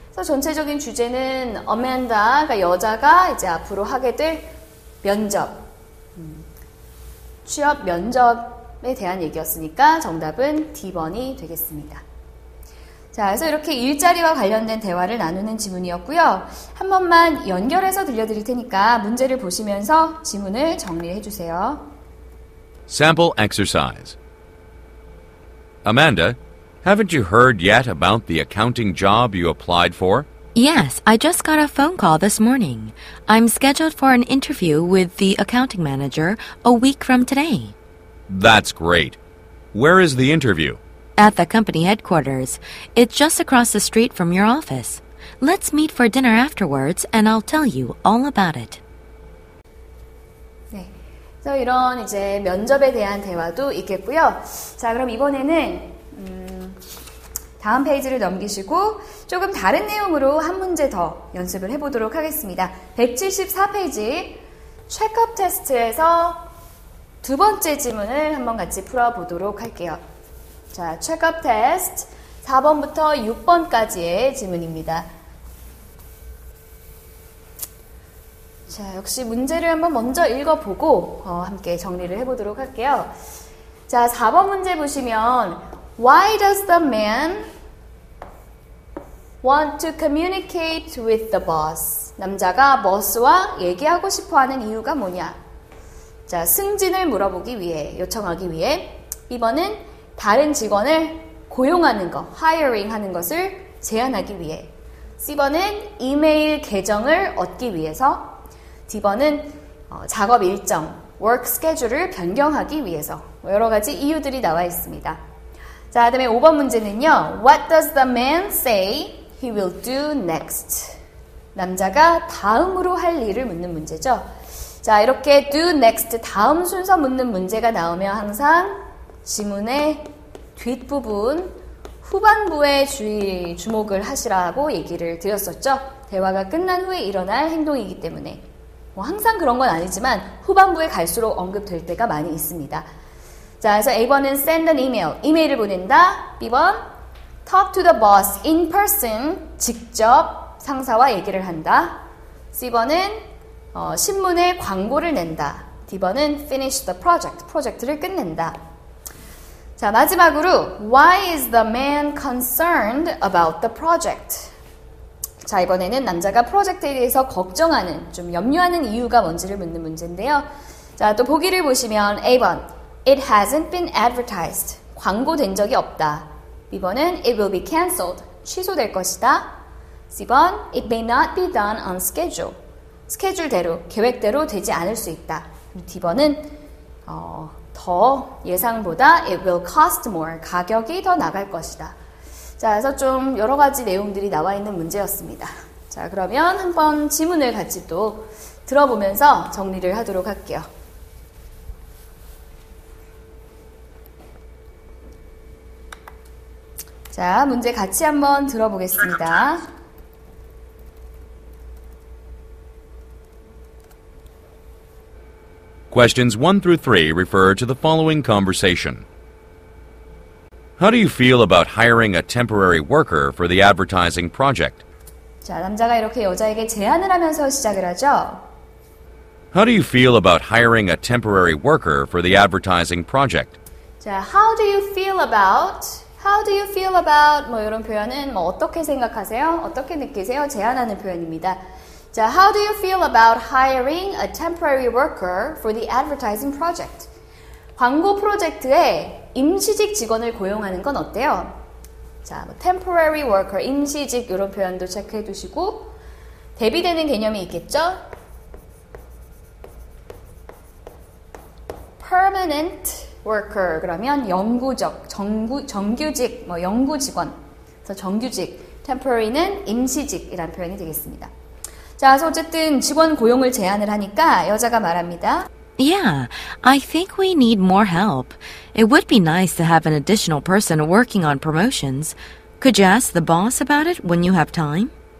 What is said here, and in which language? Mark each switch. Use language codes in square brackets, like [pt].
[ko] 그래서 전체적인 주제는 어맨다, 그러니까 여자가 이제 앞으로 하게 될 면접, 취업 면접에 대한 얘기였으니까 정답은 D번이 되겠습니다. 자, 그래서 이렇게 일자리와 관련된 대화를 나누는 지문이었고요. 한 번만 연결해서 들려드릴 테니까 문제를 보시면서 지문을 정리해 주세요. [en] Sample exercise. Amanda, haven't you heard yet about the accounting job you applied for? Yes, I just got a phone call this morning. I'm scheduled for an interview with the accounting manager a week from today. That's great. Where is the interview? At the company headquarters. It's just across the street from your office. Let's meet for dinner afterwards and I'll tell you all about it. [ko] 네. 그래서 이런 이제 면접에 대한 대화도 있겠고요. 자, 그럼 이번에는 다음 페이지를 넘기시고 조금 다른 내용으로 한 문제 더 연습을 해보도록 하겠습니다. 174페이지 체크업 테스트에서 두 번째 지문을 한번 같이 풀어보도록 할게요. 자, 체크업 테스트 4번부터 6번까지의 지문입니다. 자, 역시 문제를 한번 먼저 읽어보고 함께 정리를 해보도록 할게요. 자, 4번 문제 보시면 [en] Why does the man want to communicate with the boss? [ko] 남자가 버스와 얘기하고 싶어하는 이유가 뭐냐? 자, 승진을 물어보기 위해, 요청하기 위해. 2번은 다른 직원을 고용하는 것, hiring 하는 것을 제안하기 위해. C번은 이메일 계정을 얻기 위해서. D번은 작업 일정, work schedule을 변경하기 위해서. 여러 가지 이유들이 나와 있습니다. 자, 그다음에 5번 문제는요. [en] What does the man say he will do next? [ko] 남자가 다음으로 할 일을 묻는 문제죠. 자, 이렇게 do next 다음 순서 묻는 문제가 나오면 항상 지문의 뒷부분, 후반부에 주목을 하시라고 얘기를 드렸었죠. 대화가 끝난 후에 일어날 행동이기 때문에. 뭐 항상 그런 건 아니지만 후반부에 갈수록 언급될 때가 많이 있습니다. 자, 그래서 A번은 [en] send an email, [ko] 이메일을 보낸다. [en] B번, talk to the boss in person, [ko] 직접 상사와 얘기를 한다. C번은 신문에 광고를 낸다. [en] D번은 finish the project, [ko] 프로젝트를 끝낸다. 자, 마지막으로 [en] why is the man concerned about the project? [ko] 자, 이번에는 남자가 프로젝트에 대해서 걱정하는, 좀 염려하는 이유가 뭔지를 묻는 문제인데요. 자, 또 보기를 보시면 A번, [en] it hasn't been advertised. [ko] 광고된 적이 없다. [en] B번은 it will be cancelled. [ko] 취소될 것이다. [en] C번, it may not be done on schedule. [ko] 스케줄대로, 계획대로 되지 않을 수 있다. D번은 더 예상보다 [en] it will cost more. [ko] 가격이 더 나갈 것이다. 자, 그래서 좀 여러 가지 내용들이 나와 있는 문제였습니다. 자, 그러면 한번 지문을 같이 또 들어보면서 정리를 하도록 할게요. 자, 문제 같이 한번 들어보겠습니다. [en] Questions 1 through 3 refer to the following conversation. How do you feel about hiring a temporary worker for the advertising project? [ko] 자, 남자가 이렇게 여자에게 제안을 하면서 시작을 하죠. [en] How do you feel about hiring a temporary worker for the advertising project? 자, how do you feel about? How do you feel about? [ko] 뭐 이런 표현은 뭐 어떻게 생각하세요? 어떻게 느끼세요? 제안하는 표현입니다. [en] 자, how do you feel about hiring a temporary worker for the advertising project? [ko] 광고 프로젝트에 임시직 직원을 고용하는 건 어때요? 자, 뭐 temporary worker, 임시직 이런 표현도 체크해 두시고 대비되는 개념이 있겠죠? permanent worker 그러면 영구적, 정규직, 뭐 영구 직원. 그래서 정규직, temporary는 임시직이라는 표현이 되겠습니다. 자, 그래서 어쨌든 직원 고용을 제안을 하니까 여자가 말합니다. [en] Yeah, I think we need more help. It would be nice to have an additional person working on promotions. Could you ask the boss about it when you have time?